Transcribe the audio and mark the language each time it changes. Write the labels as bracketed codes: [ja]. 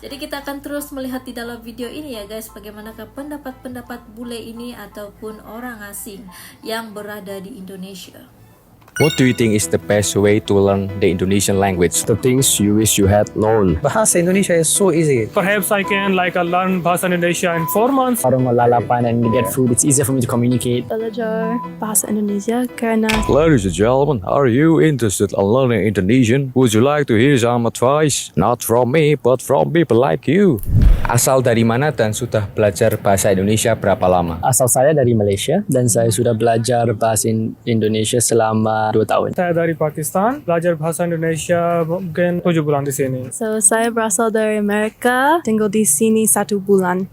[id] Jadi kita akan terus melihat di dalam video ini ya guys, bagaimanakah pendapat-pendapat bule ini ataupun orang asing yang berada di Indonesia. [en] What do you think is the best way to learn the Indonesian language? The things you wish you had known. Bahasa Indonesia is so easy. Perhaps I can learn Bahasa Indonesia in 4 months. Parang lalapan and get food. It's easier for me to communicate. [id] Belajar Bahasa Indonesia karena [en] Ladies and gentlemen, are you interested in learning Indonesian? Would you like to hear some advice? Not from me, but from people like you. [id] Asal dari mana dan sudah belajar bahasa Indonesia berapa lama? Asal saya dari Malaysia dan saya sudah belajar bahasa Indonesia selama 2 tahun. Saya dari Pakistan, belajar bahasa Indonesia mungkin 7 bulan di sini. So, saya berasal dari Amerika, tinggal di sini 1 bulan.